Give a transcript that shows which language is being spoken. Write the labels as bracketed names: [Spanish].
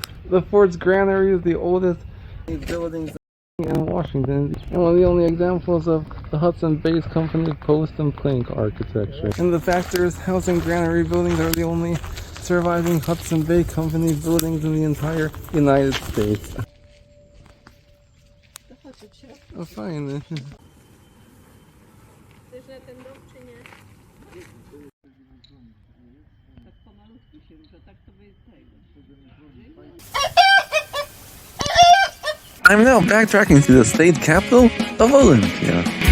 [English] The fort's granary is the oldest buildings in Washington, and one of the only examples of the Hudson Bay Company post and plank architecture. And the factors, house and granary buildings are the only surviving Hudson Bay Company buildings in the entire United States. [Polish] Oh, fajny. Chcesz na ten dom, czy nie? Tak pomalutku się rusza, tak to by jest tego. [English] I'm now backtracking to the state capital of Olympia.